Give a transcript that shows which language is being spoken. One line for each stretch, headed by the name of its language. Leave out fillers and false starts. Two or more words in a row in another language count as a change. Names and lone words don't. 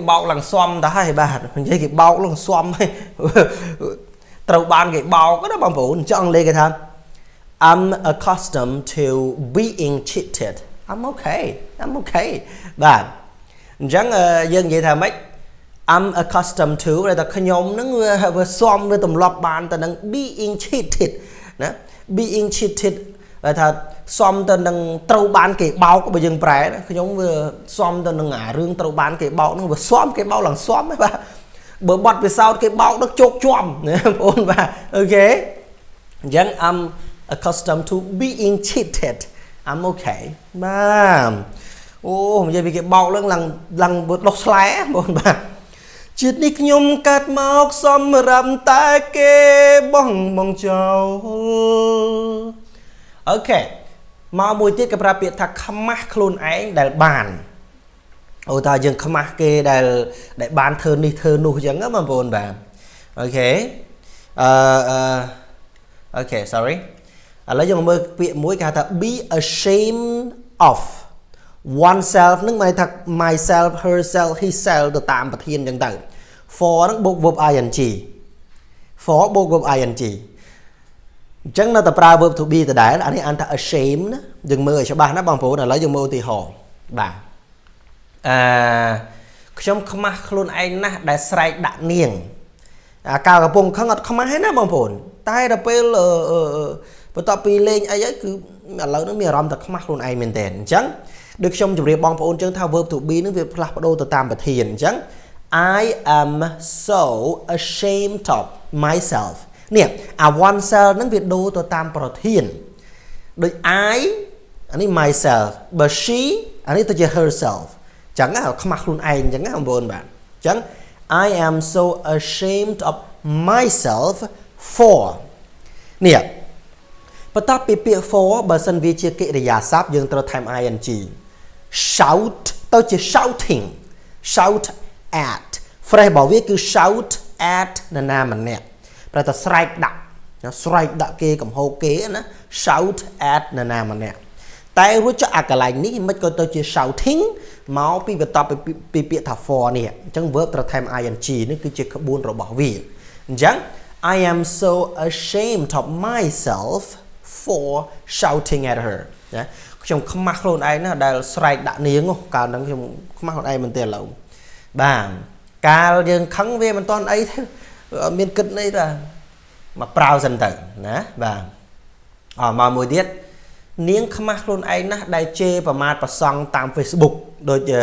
Khmer: បោកឡើងស៊ំទៅហើយបាទនិយាយគេបោកឡើងស៊ំហើយត្រូវបានគេបោកណាបងប្អូនអញ្ចឹងអង់គ្លេសគេថា
English: I'm accustomed to being cheated I'm okay
Khmer: បាទអញ្ចឹងយើង និយាយថាម៉េច
English: I'm accustomed to
Khmer: តែខ្ញុំនឹងវាស៊ំវាទម្លាប់បានទៅនឹង
English: being cheated
Khmer: ណា
English: being cheated
Khmer: ថាស៊ំទៅ នឹងត្រូវបានគេបោកបើយើងប្រែខ្ញុំវាស៊ំទៅនឹងអារឿងត្រូវបានគេបោកនឹងវាស៊ំគេបោកឡើងស៊ំហ្នឹងបាទបើបត់ពិសោធន៍គេបោកដល់ជោគជាំណាបងប្អូនបាទអូខេអញ្ចឹង
English: I'm accustomed to being cheated I'm okay
Khmer: បាទអូនិយាយពីគេបោកឡើងដុសស្លែបងប្អូនបាទជាតិនេះខ្ញុំកាត់មកសម្រាប់តែគេបងចោល អូខេមកមួយទៀតគេប្រើពាក្យថាខ្មាស់ខ្លួនឯងដែលបានអូតើយើងខ្មាស់គេដែលបានធ្វើនេះធ្វើនោះអញ្ចឹងបងប្អូនបាទអូខេ អូខេ sorry ឥឡូវយើងមើលពាក្យមួយគេហៅថា
English: be ashamed of oneself
Khmer: នឹងหมายថា
English: myself herself himself
Khmer: ទៅតាមប្រធានអញ្ចឹងទៅ for នឹងបូក
English: verb ing
Khmer: for បូក
English: verb ing
Khmer: អញ្ចឹងនៅតែប្រើ
English: verb to be
Khmer: ដដែលអានេះអានថា ashamed ណាយើងមើលឲ្យច្បាស់ណាបងប្អូនឥឡូវយើងមើលឧទាហរណ៍បាទ ខ្ញុំខ្មាស់ខ្លួនឯងណាស់ដែលស្រែកដាក់នាងកាលកំពុងខឹងអត់ខ្មាស់ទេណាបងប្អូនតែដល់ពេលបន្ទាប់ពីលេងអីហើយគឺឥឡូវនេះមានអារម្មណ៍តែខ្មាស់ខ្លួនឯងមែនតើអញ្ចឹងដូចខ្ញុំជម្រាបបងប្អូនអញ្ចឹងថា
English: verb to be
Khmer: នឹងវាផ្លាស់ប្ដូរទៅតាមប្រធានអញ្ចឹង I
English: am so ashamed of myself
Khmer: នេះអា oneself នឹងវាដូរទៅតាមប្រធានដូច I អានេះ myself បើ she អានេះទៅជា herself អញ្ចឹងខ្មាស់ខ្លួនឯងអញ្ចឹងបងប្អូនបាទអញ្ចឹង
English: I am so ashamed of myself for
Khmer: នេះបន្ទាប់ ពីពាក្យ for បើសិនវាជាកិរិយាសព្ទយើងត្រូវថែម
English: ing shout
Khmer: ទៅជា
English: shouting shout at phrase
Khmer: របស់វាគឺ
English: shout at
Khmer: នរណាម្នាក់ប្រែថាស្រែកដាក់ គេកំហោគេណា
English: shout at
Khmer: នរណាម្នាក់តែរួចចុះអាកន្លែងនេះមិនក៏ទៅជា shouting មកពីបន្ទាប់ពីពាក្យថា for នេះអញ្ចឹង verb ត្រូវថែម ing នេះគឺជាក្បួនរបស់វាអញ្ចឹង
English: I am so ashamed of myself for shouting at her
Khmer: ណាខ្ញុំខ្មាស់ខ្លួនឯងណាដែលស្រែកដាក់នាងកាលហ្នឹងខ្ញុំខ្មាស់ខ្លួនឯងមែនទេឥឡូវបាទកាលយើងខឹងវាមិនទាន់អីទេអត់មានគិតអីទេមកប្រៅសិនទៅណាបាទមកមួយទៀតនាងខ្មាស់ខ្លួនឯងណាដែលជេរប្រមាថប្រសង់តាម Facebook ដូច